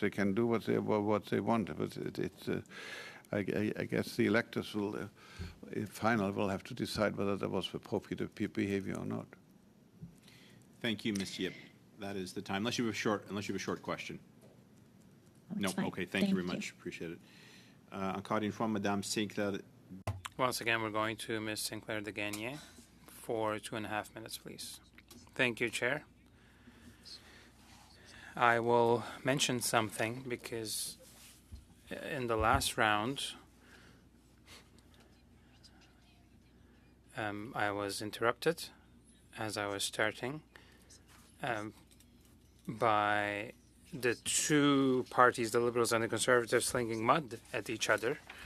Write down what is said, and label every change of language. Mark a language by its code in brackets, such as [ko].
[en] They can do what they want. But I guess the electors will, in final, will have to decide whether there was appropriate behavior or not. Thank you, Ms. Yip. That is the time. Unless you have a short question. No. Fine. Okay. Thank you very much. Appreciate it. [fr] Encore une fois, Madame Sinclair. [en] Once again, we're going to Ms. Sinclair de Gagné for 2.5 minutes, please. Thank you, Chair. I will mention something because in the last round, I was interrupted as I was starting by the two parties, the Liberals and the Conservatives, slinging mud at each other.